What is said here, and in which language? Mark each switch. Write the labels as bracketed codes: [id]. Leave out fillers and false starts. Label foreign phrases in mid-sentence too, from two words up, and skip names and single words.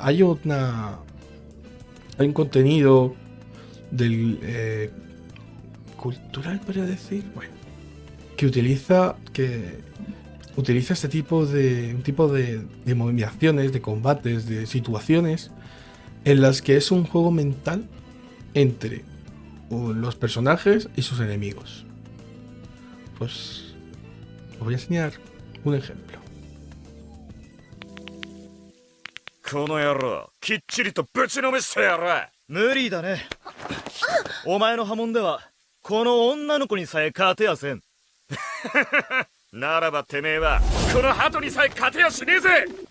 [es] Hay un contenido cultural, podría decir, bueno, que utiliza este tipo de movilizaciones, de combates, de situaciones en las que es un juego mental entre los personajes y sus enemigos. Pues os voy a enseñar un ejemplo. [ja] この野郎、きっちりとぶちのめしてやる。無理だね。お前の波紋ではこの女の子にさえ勝てやせん。ならばてめえはこの鳩にさえ勝てやしねえぜ。